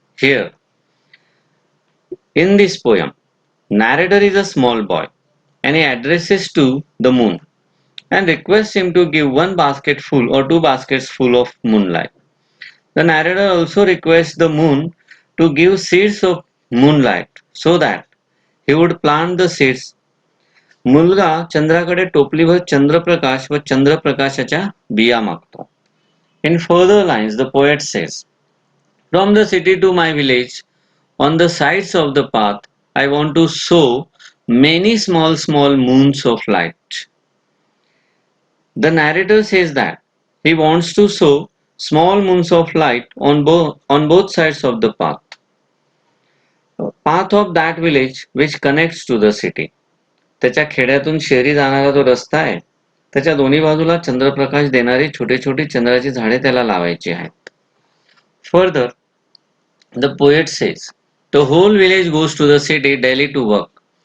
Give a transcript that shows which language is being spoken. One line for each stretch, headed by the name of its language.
English: Here, in this poem, narrator is a small boy and he addresses to the moon and requests him to give one basket full or two baskets full of moonlight. The narrator also requests the moon to give seeds of moonlight so that he would plant the seeds.
Marathi: मुलगा चंद्राकडे टोपलीभर चंद्रप्रकाश व चंद्रप्रकाशाच्या बिया मागतो.
English: In further lines, the poet says, From the city to my village, on the sides of the path, I want to sow many small moons of light. The narrator says that he wants to sow small moons of light on both sides of the path of that village which connects to the city.
Marathi: त्याच्या खेड्यातून शहरी जाणारा जो रस्ता आहे त्याच्या दोन्ही बाजूला चंद्रप्रकाश देणारी छोटी छोटी चंद्राची झाडे त्याला लावायची आहेत.
English: Further, the poet says, the whole village goes to the city daily to work.